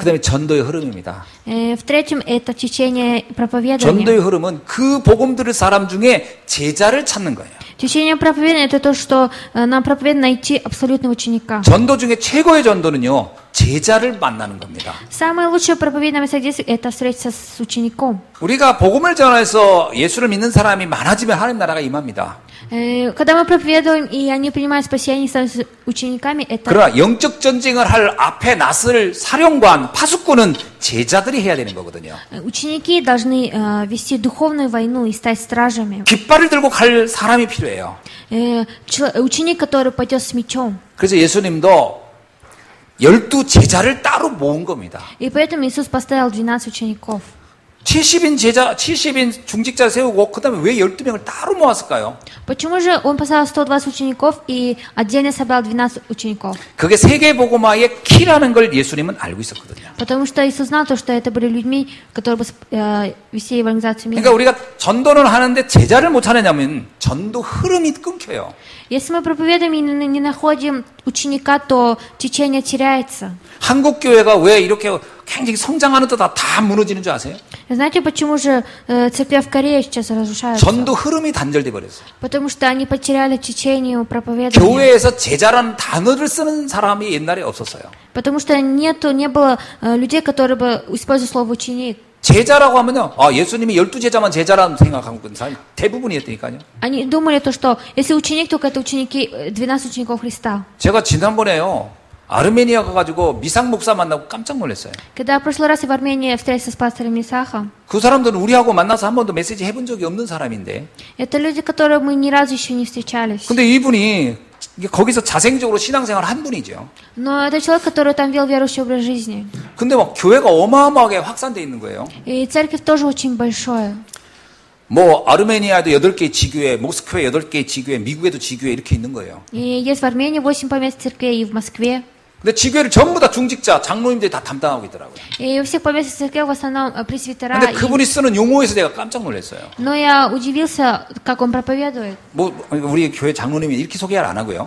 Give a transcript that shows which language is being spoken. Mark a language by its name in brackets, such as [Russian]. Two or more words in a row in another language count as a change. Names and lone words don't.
[Korean] 그 다음에 전도의 흐름입니다. [Russian] В-третьем, это течение проповедования. [Korean] 전도의 흐름은 그 복음 들을 사람 중에 제자를 찾는 거예요. [Russian] Течение проповедования это то, что нам проповедует найти абсолютного ученика. [Korean] 전도 중에 최고의 전도는요, 제자를 만나는 겁니다. [Russian] Самое лучшее проповедное содействие это встретиться с учеником. [Korean] 우리가 복음을 전해서 예수를 믿는 사람이 많아지면 하나님 나라가 임합니다. [Russian] Когда мы проповедуем и они принимают спасение, становятся учениками, это. [Korean] 그러나 영적 전쟁을 할 앞에 나설 사령관, 파수꾼은 제자들이 해야 되는 거거든요. [Russian] Ученики должны вести духовную войну и стать стражами. [Korean] 깃발을 들고 갈 사람이 필요해요. [Russian] Ученик, который пойдет с мечом. [Korean] 그래서 예수님도 12 제자를 따로 모은 겁니다. [Russian] И поэтому Иисус поставил 12 учеников. [Korean] 70인 제자, 70인 중직자 세우고 그다음에 왜 12명을 따로 모았을까요? [Russian] Почему же он поставил 120 учеников и отдельно собрал 12 учеников? [Korean] 그게 세계복음화의 키라는 걸 예수님은 알고 있었거든요. [Russian] Потому что Иисус знал, что это были людьми, которые бы вести евангелизацию мира. [Korean] 그러니까 우리가 전도는 하는데 제자를 못 찾느냐면 전도 흐름이 끊겨요. [Russian] Если мы проповедуем и не находим ученика, то течение теряется. [Korean] 한국 교회가 왜 이렇게 굉장히 성장하는 듯 다 무너지는 줄 아세요? [Russian] Знаете, почему же церковь в Корее сейчас разрушается? [Korean] 전도 흐름이 단절돼 버렸어요. [Russian] Потому что они потеряли течение проповедования. [Korean] 교회에서 제자라는 단어를 쓰는 사람이 옛날에 없었어요. [Russian] Потому что не было людей, которые бы использовали слово ученик. [Korean] 제자라고 하면요, 예수님이 12제자만 제자라는 생각하고 있는 사람이 대부분이었다니까요. [Russian] Они думали то, что если ученик, только это ученики, 12 учеников Христа. [Korean] 제가 지난번에요, 아르메니아 가가지고 미상 목사 만나고 깜짝 놀랐어요. [Russian] Когда в прошлый раз я в Армении встретился с пастором Мисахом, [Korean] 그 사람들은 우리하고 만나서 한 번도 메시지 해본 적이 없는 사람인데, [Russian] это люди, которые мы ни разу еще не встречались. [Korean] 근데 이분이 거기서 자생적으로 신앙생활 한 분이죠. [Russian] Но это человек, который там вел верующий образ жизни. [Korean] 근데 막 교회가 어마어마하게 확산돼 있는 거예요. [Russian] И церковь тоже очень большая. [Korean] 뭐 아르메니아에도 8개의 지교회, 모스크바에 8개의 지교회, 미국에도 지교회 이렇게 있는 거예요. [Russian] И есть в Армении 8 поместных церквей, и в Москве. [Korean] 근데 지교회를 전부 다 중직자, 장로님들이 다 담당하고 있더라고요. [Russian] И у всех поместных церквей в основном пресвитера. [Korean] 근데 그분이 쓰는 용어에서 제가 깜짝 놀랐어요. [Russian] Но я удивился, как он проповедует. [Korean] 뭐 우리 교회 장로님이 이렇게 소개를 안 하고요.